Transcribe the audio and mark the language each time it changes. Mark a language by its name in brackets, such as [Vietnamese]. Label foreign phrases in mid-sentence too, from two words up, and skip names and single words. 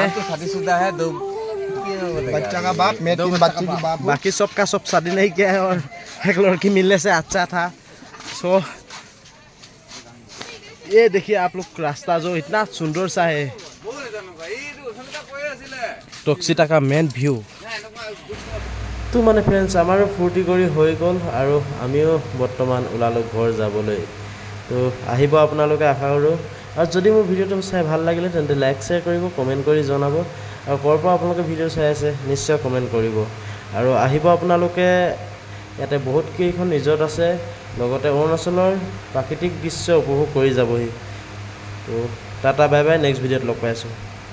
[Hindi] तो शादीशुदा है दो बच्चा का बाप मैं 3 बच्चे की बाप बाकी सब का सब शादी नहीं किया है और एक लड़की मिलने से अच्छा था सो ये देखिए आप लोग रास्ता जो इतना सुंदर सा है टक्सिता का मेन व्यू [Assamese] তো মানে ফ্ৰেণ্ডছ আমাৰো ফূৰ্তি কৰি হৈ গ'ল আৰু আমিও বৰ্তমান ওলালোঁ ঘৰ যাবলৈ তো আহিব আপোনালোকে আশা কৰোঁ আৰু যদি মোৰ ভিডিঅ'টো চাই ভাল লাগিলে তেন্তে [English] like share [Assamese] কৰিব কমেণ্ট কৰি জনাব আৰু ক'ৰ পৰা আপোনালোকে ভিডিঅ' চাই আছে নিশ্চয় কমেণ্ট কৰিব আৰু আহিব আপোনালোকে ইয়াতে বহুত কেইখন ৰিজৰ্ট আছে লগতে অৰুণাচলৰ প্ৰাকৃতিক দৃশ্য উপভোগ কৰি যাবহি তো টাটা [English] bye bye [Assamese] নেক্সট ভিডিঅ'ত লগ পাই আছোঁ